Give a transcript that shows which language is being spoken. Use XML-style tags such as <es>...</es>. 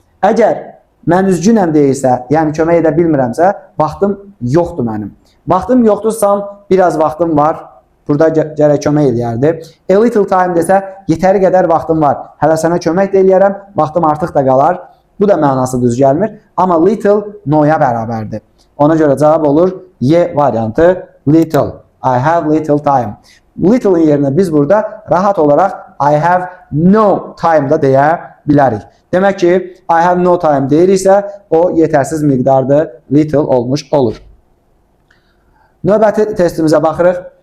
<az>Əgər mən üzgünəm deyirsə, yəni kömək edə bilmirəmsə, vaxtım yoxdur mənim. Vaxtım yoxdursam, biraz vaxtım var. Burada gərək kömək eləyərdi.</az> <en>A little time</en> <az>desə, yetəri qədər vaxtım var. Hələ sənə kömək də eləyərəm, vaxtım artıq da qalar. Bu da mənası düz gəlmir. Amma little no-ya bərabərdir. Ona görə cavab olur Y variantı little.</az> <en>I have little time.</en> <az>Little'ın yerinə biz burada rahat olaraq</az> <en>I have no time</en> <az>da deyə bilərik. Demək ki,</az> <en>I have no time</en> <az>deyiriksə, o yetərsiz miqdardır, little olmuş olur. Növbəti testimizə baxırıq.</az>